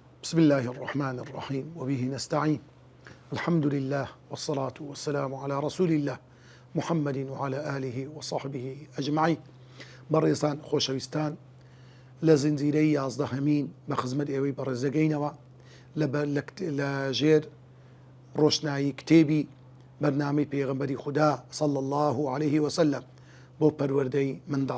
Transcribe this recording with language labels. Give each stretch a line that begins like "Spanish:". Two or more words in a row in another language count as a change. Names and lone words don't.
Arabic: بسم الله الرحمن الرحيم وبه نستعين. الحمد لله والصلاة والسلام على رسول الله محمد وعلى آله وصحبه أجمعين.
Central Kurdish: بەڕێزان خۆشەویستان، لە زنجیرەی 11 بە خزمەت ئێوەی بەڕێزەگەینەوە لە ژێر ڕۆشنایی کتێبی بەرنامەی پێغەمبەری خودا
Arabic: صلی الله عليه وسلم
Central Kurdish: بۆ پەروەردەی منداڵ.